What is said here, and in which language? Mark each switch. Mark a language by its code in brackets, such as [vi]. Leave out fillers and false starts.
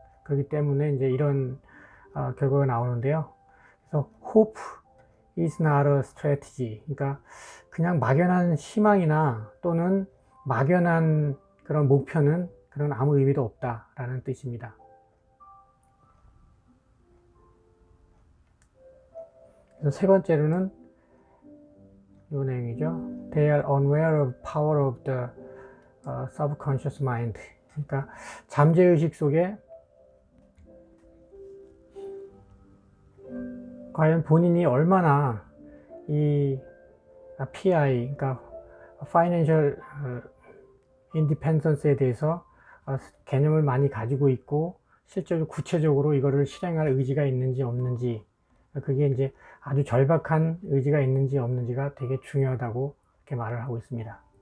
[ko] 그렇기 때문에 이제 이런 결과가 나오는데요. 그래서 [en] hope is not a strategy. [ko] 그러니까 그냥 막연한 희망이나 또는 막연한 그런 목표는 그런 아무 의미도 없다라는 뜻입니다. 그래서 세 번째로는 요 내용이죠. [en] They are unaware of power of the subconscious mind. [ko] 그러니까 잠재의식 속에 과연 본인이 얼마나 이 PI, 그러니까 Financial Independence에 대해서 개념을 많이 가지고 있고 실제로 구체적으로 이거를 실행할 의지가 있는지 없는지, 그게 이제 아주 절박한 의지가 있는지 없는지가 되게 중요하다고 이렇게 말을 하고 있습니다.